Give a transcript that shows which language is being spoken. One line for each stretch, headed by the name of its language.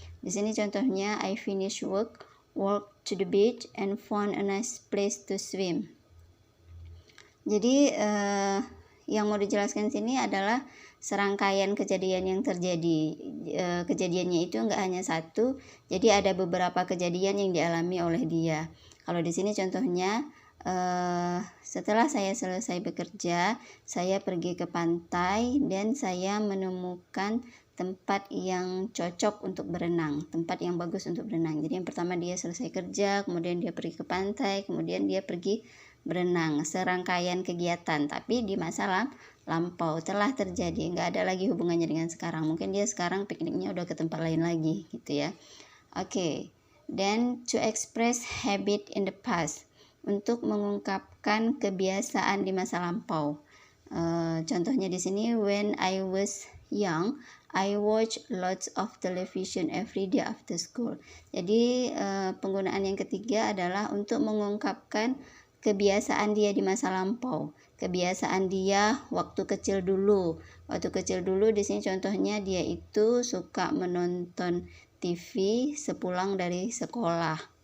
Indonesian: Di sini contohnya
English: I finished work, walked to the beach, and found a nice place to swim.
Indonesian: Jadi yang mau dijelaskan sini adalah serangkaian kejadian yang terjadi. Kejadiannya itu enggak hanya satu, jadi ada beberapa kejadian yang dialami oleh dia. Kalau di sini contohnya setelah saya selesai bekerja, saya pergi ke pantai dan saya menemukan tempat yang cocok untuk berenang, tempat yang bagus untuk berenang. Jadi yang pertama dia selesai kerja, kemudian dia pergi ke pantai, kemudian dia pergi berenang. Serangkaian kegiatan, tapi di masa lampau telah terjadi, nggak ada lagi hubungannya dengan sekarang. Mungkin dia sekarang pikniknya udah ke tempat lain lagi gitu ya.
English: Oke, then to express habit in the past,
Indonesian: untuk mengungkapkan kebiasaan di masa lampau. Contohnya di sini
English: when I was young, I watch lots of television every day after school.
Indonesian: Jadi penggunaan yang ketiga adalah untuk mengungkapkan kebiasaan dia di masa lampau. Kebiasaan dia waktu kecil dulu. Waktu kecil dulu di sini contohnya dia itu suka menonton TV sepulang dari sekolah.